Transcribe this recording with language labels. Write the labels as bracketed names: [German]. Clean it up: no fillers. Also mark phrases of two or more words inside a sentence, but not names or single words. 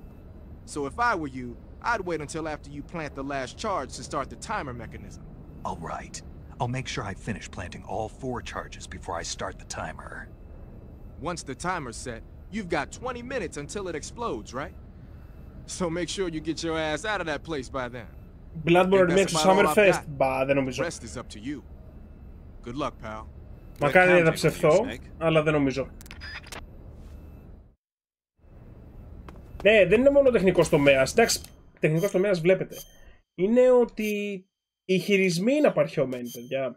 [English] So if I were you, I'd wait until after you plant the last charge to start the timer mechanism. All right. I'll make sure I finish planting all 4 charges before I start the timer. Once the timer's set, you've got 20 minutes until it explodes, right? So make sure you get your ass out of that place by then. [Greek] Bloodborne remake στο Summerfest. Μπα, δεν νομίζω. [English] Rest is up to you. Good luck, pal. [Greek] Μακάρι να διαψευθώ, αλλά δεν νομίζω. Ναι, δεν είναι μόνο τεχνικός τομέας. Εντάξει, τεχνικός τομέας βλέπετε. Είναι ότι οι χειρισμοί είναι απαρχαιωμένοι, παιδιά.